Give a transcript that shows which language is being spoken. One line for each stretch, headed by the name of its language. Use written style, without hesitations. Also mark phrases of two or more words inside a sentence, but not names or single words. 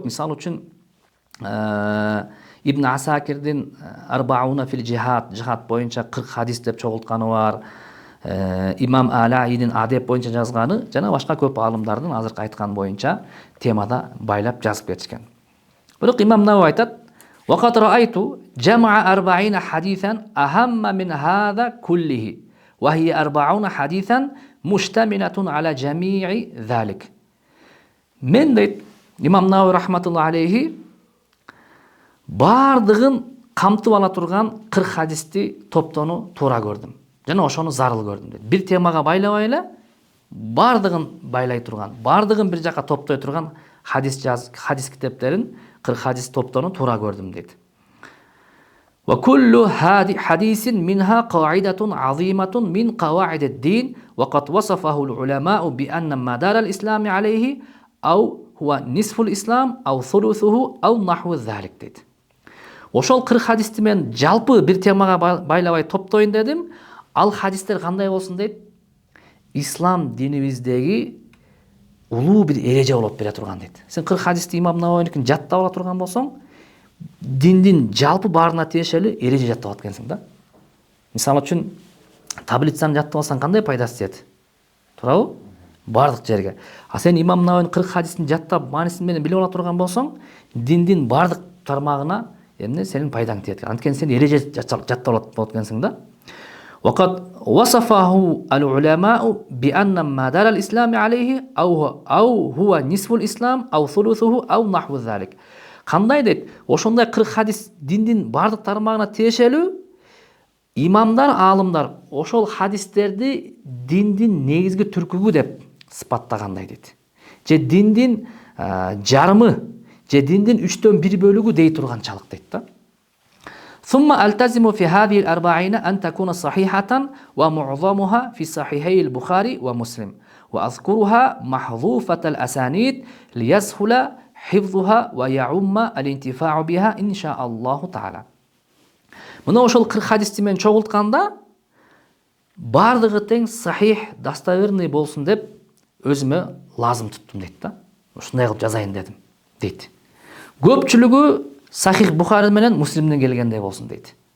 Kyrgyz: Мисалы үчүн Ибн Асакирдин Арбауна фил жихад, жихад боюнча 40 хадис деп чогултканы бар. Имам Алаидин адеп боюнча жазганы жана башка көп аалымдардын азыркы айткан боюнча темада байлап жазып кетишкен. Бирок Имам Навави айтат:
Arabic: وقد رأيت جمع 40 حديثا أهم من هذا كله وهي 40 حديثا مشتملة على جميع ذلك.
Kyrgyz: Мен дейт Имам Навави
Arabic: رحمة الله عليه
Kyrgyz: бардыгын камтып ала турган 40 хадисти топтоону туура көрдүм. Жана ошону зарыл көрдүм дейт. Бир темага байлабай эле бардыгын байлай турган, бардыгын бир жака топтой турган хадис китептерин 40 хадис топтоону туура көрдүм дейт.
Arabic: وكل حديث منها قاعدة عظيمة من قواعد الدين وقد وصفه العلماء بأن مدار الإسلام عليه أو هو نصف الإسلام أو ثلثه أو نحو ذلك дейт.
Kyrgyz: Ошол 40 хадисти мен жалпы бир темага байлабай топтойн дедим. Ал хадистер кандай болсун дейт? Ислам динибиздеги улуу бир эреже болуп бере турган дейт. Сен 40 хадисти Имам Нававийникин жаттап ала турган болсоң, диндин жалпы баарына тиешелүү эреже жаттап алат экенсиң да. Мисалы үчүн таблицаны жаттап алсаң кандай пайдасы тиет? Туурабы? Бардык жерге. А сен Имам Нававийдин 40 хадисин жаттап, маанисин менен билип ала турган болсоң, диндин бардык тармагына эмне сенин пайдаң тиет. Анткени сен эреже жаттап алат болот экенсиң да.
Arabic: وقد وصفه العلماء بأن مدار الإسلام عليه أو هو نصف الإسلام أو ثلثه أو نحو ذلك.
Kyrgyz: Кандай дейт? Ошондой 40 хадис диндин бардык тармагына тиешелүү. Имамдар, аалымдар ошол хадистерди диндин негизги түркүгү деп сыпаттагандай дейт. Же диндин жарымы, же диндин 3/1 бөлүгү дей турганчалык дейт да.
Arabic: ثم ألتزم في هذه الأربعين أن تكون صحيحة ومعظمها في صحيحي البخاري ومسلم وأذكرها محذوفة الأسانيد ليسهل حفظها ويعم الانتفاع بها إن شاء الله تعالى.
Kyrgyz: Мына ошол 40 хадисти мен чогултканда бардыгы тең сахих, достоверный болсун деп өзүмө лазым туттум дейт да. Ушундай кылып жазайын дедим дейт. Көпчүлүгү Сахих Бухари менен Муслимден келгендей болсун дейт.